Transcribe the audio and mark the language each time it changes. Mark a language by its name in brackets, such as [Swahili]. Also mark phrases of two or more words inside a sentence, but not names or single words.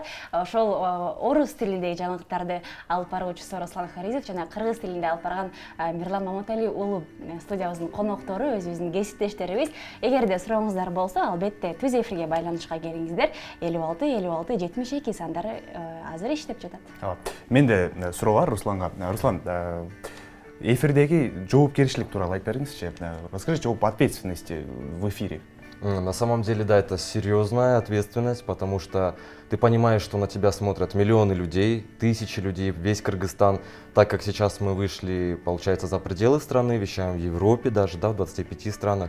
[Kyrgyz] Ошол орус тилиндеги жаңылыктарды алып баруучусу Руслан Харизов жана кыргыз тилинде алып барган Мирлан Маматали уулу студиябыздын коноктору, өзүбүздүн кесиптештерибиз. Эгерде сурооңуздар болсо, албетте түз эфирге байланышка келиңиздер. 56 56 72 сандары азыр иштеп жатат. Менде суроо бар Русланга. Руслан, эфирдеги жоопкерчилик тууралуу айтып бериңизчи. [Russian] Расскажите об ответственности в эфире. На самом деле, да, это серьезная ответственность, потому что ты понимаешь, что на тебя смотрят миллионы людей, тысячи людей, весь Кыргызстан, так как сейчас мы вышли, получается, за пределы страны, вещаем в Европе даже, да, в 25 странах.